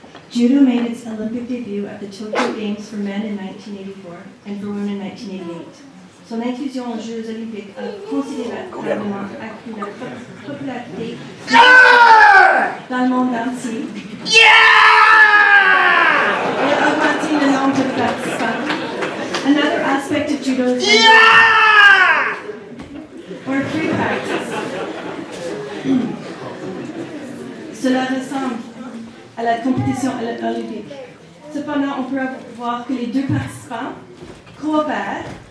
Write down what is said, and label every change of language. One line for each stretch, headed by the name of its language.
English: Judo made its Olympic debut at the Tokyo Games for men in 1984 and for women in 1988.
French: Son inclusion aux Jeux olympiques a considérablement accru la popularité dans le monde entier et a augmenté le nombre de participants.
English: Another aspect of judo is or free practice.
French: Cela ressemble à la compétition olympique. Cependant, on peut voir que les deux participants coopèrent en compétition.